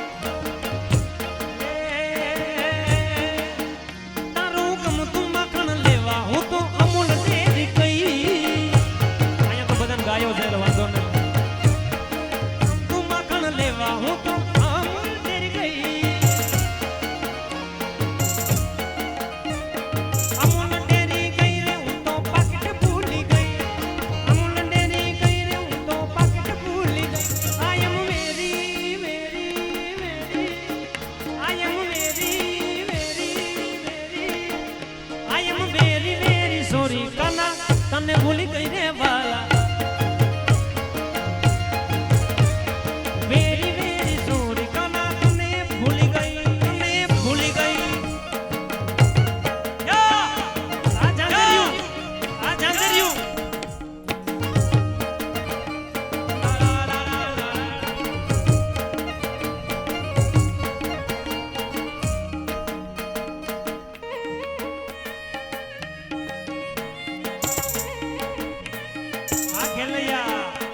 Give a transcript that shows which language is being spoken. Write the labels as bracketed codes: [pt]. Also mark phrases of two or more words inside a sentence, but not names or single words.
[gu] તારું ગમતું માખણ લેવા હું તો અમૂલ ડેરી ગઈ અહીંયા તો બધાને ગાયો છે એટલે વાંધો નહીં તું માખણ લેવા હું તો અમૂલ ડેરી ગઈ અમૂલ ડેરી ગઈ રે હું તો પાકીટ ભૂલી ગઈ અમૂલ ડેરી ગઈ રે હું તો પાકીટ ભૂલી ગઈ [en] I am very very very I am very very very I am very very sorry [gu] કના તને ભૂલી ગઈ રે વાલા [en] very very sorry [gu] કના તને ભૂલી ગઈ યા આ જાંજર્યું લા, લા, લા, લા, લા. આ ખેલૈયા